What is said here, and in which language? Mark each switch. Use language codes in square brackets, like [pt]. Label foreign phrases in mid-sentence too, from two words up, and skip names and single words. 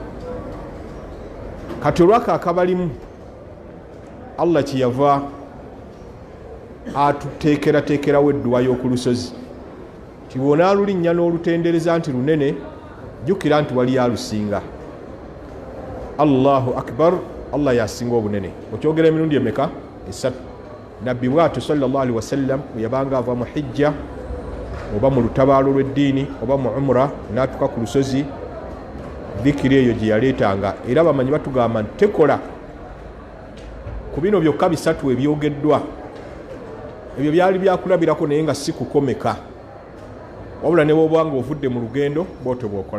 [lg] Kati olwaka akabalimu Allah kyeyava atuteekerateekerawo edduwa y'oku lusozi, ti bw'onaalulinnya n'olutendereza nti lunene, jjukira nti wali alusinga. [ar] الله أكبر, [lg] Allah yasinga obunene. Okyogera emirundi emeka? Esatu. Nabbi bw'atyo [ar] صلى الله عليه وسلم [lg] bwe yabanga ava mu hijja oba mu lutabaalo lw'eddiini oba mu umra n'atuuka ku lusozi, dhikiri eyo gye yaleetanga. Era bamanyi batugamba nti tekola ku bino byokka bisatu ebyogeddwa ebyo byali byakulabirako naye nga si kukomeka, wabula ne bwoba nga ovudde mu lugendo bwotyo bwokola.